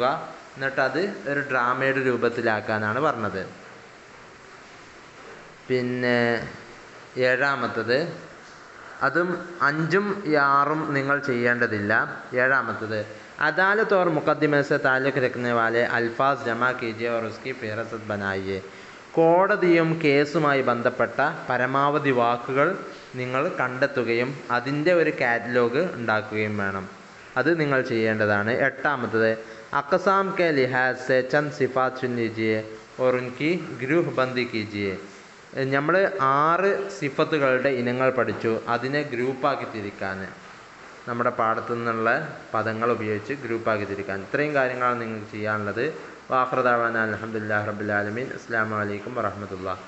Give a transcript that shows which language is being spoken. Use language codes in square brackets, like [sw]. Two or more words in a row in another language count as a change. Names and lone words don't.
[ml] എന്നിട്ടത് ഒരു ഡ്രാമയുടെ രൂപത്തിലാക്കാനാണ് പറഞ്ഞത്. പിന്നെ ഏഴാമത്തത്, അതും 5ഉം 6ഉം നിങ്ങൾ ചെയ്യേണ്ടതില്ല. ഏഴാമത്തത്, [ur] عدالت اور مقدمے سے تعلق رکھنے والے الفاظ جمع کیجیے اور اس کی فہرست بنائیے. [ml] കോടതിയും കേസുമായി ബന്ധപ്പെട്ട പരമാവധി വാക്കുകൾ നിങ്ങൾ കണ്ടെത്തുകയും അതിൻ്റെ ഒരു കാറ്റലോഗ് ഉണ്ടാക്കുകയും വേണം. അത് നിങ്ങൾ ചെയ്യേണ്ടതാണ്. എട്ടാമത്തത്, [ur] اقسام کے لحاظ سے چند صفات چن لیجیے اور ان کی گروہ بندی کیجیے. [ml] നമ്മൾ 6 സിഫത്തുകളുടെ ഇനങ്ങൾ പഠിച്ചു. അതിനെ ഗ്രൂപ്പാക്കി തിരിക്കാൻ, നമ്മുടെ പാഠത്തു നിന്നുള്ള പദങ്ങൾ ഉപയോഗിച്ച് ഗ്രൂപ്പാക്കി തിരിക്കാൻ. ഇത്രയും കാര്യങ്ങളാണ് നിങ്ങൾക്ക് ചെയ്യാനുള്ളത്. [ar] وآخر دعوانا الحمد لله رب العالمين. السلام عليكم ورحمة الله.